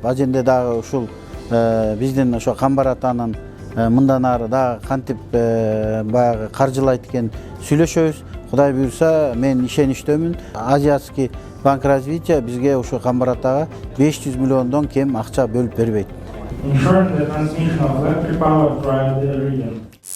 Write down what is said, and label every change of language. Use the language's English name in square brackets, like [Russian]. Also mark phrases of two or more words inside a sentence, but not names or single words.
[Kyrgyz] Аженде дагы ушул биздин ошо Камбар атанын мындан ары дагы кантип баягы каржылайт экен сүйлөшөбүз. Кудай буйрса, мен ишеничтөмүн. Азиатский банк развития бизге ошо Камбар атага 500 миллиондон кем акча бөлүп бербейт. [English] Ensuring the transmission of electric power throughout the region.